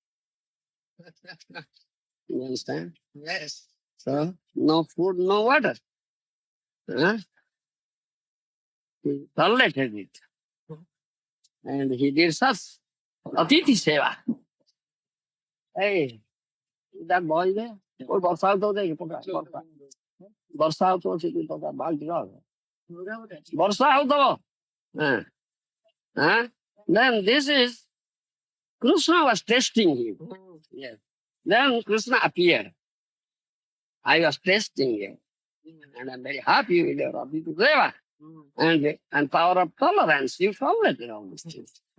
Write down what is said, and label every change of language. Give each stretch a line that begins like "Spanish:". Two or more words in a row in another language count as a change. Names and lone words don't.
English: You understand? Yes. So, no food, no water. Huh? He tolerated it. And he did such
Odia: ଅତିଥି ସେବା.
English: Hey, that boy there?
Odia: Oh, ବର୍ଷା ହଉଥିବ ଦେଖ ପକା ବର୍ଷା ହଉଥିବ ସେଠି ପକା ବାଲ୍ଟି ବର୍ଷା ହଉଥିବ
English: then this is Krishna was testing him.
Odia: Yes.
English: Then Krishna appeared. I was testing him. And I'm very happy with your
Odia: ଅତିଥି ସେବା.
English: And power of tolerance, you tolerated all these things.